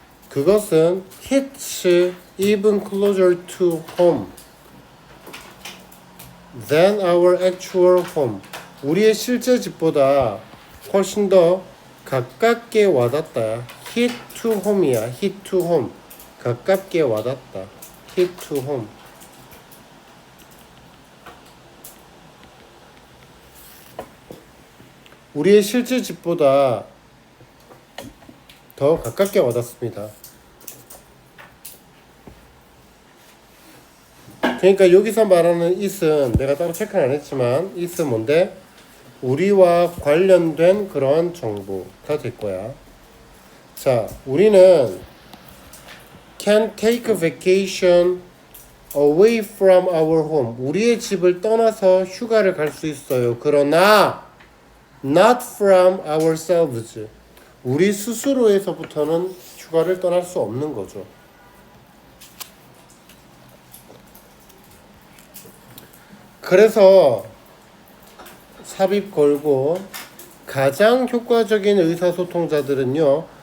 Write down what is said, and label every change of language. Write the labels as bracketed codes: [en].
[ko] 그것은 [en] hits even closer to home than our actual home. [ko] 우리의 실제 집보다 훨씬 더 가깝게 와닿다. [en] hit to home이야. hit to home. [ko] 가깝게 와닿다. [en] hit to home. [ko] 우리의 실제 집보다 더 가깝게 와닿습니다. 그러니까 여기서 말하는 it은 내가 따로 체크는 안 했지만 it은 뭔데? 우리와 관련된 그런 정보가 될 거야. 자, 우리는 [en] can take a vacation away from our home. [ko] 우리의 집을 떠나서 휴가를 갈 수 있어요. 그러나 [en] not from ourselves. [ko] 우리 스스로에서부터는 휴가를 떠날 수 없는 거죠. 그래서 삽입 걸고 가장 효과적인 의사소통자들은요.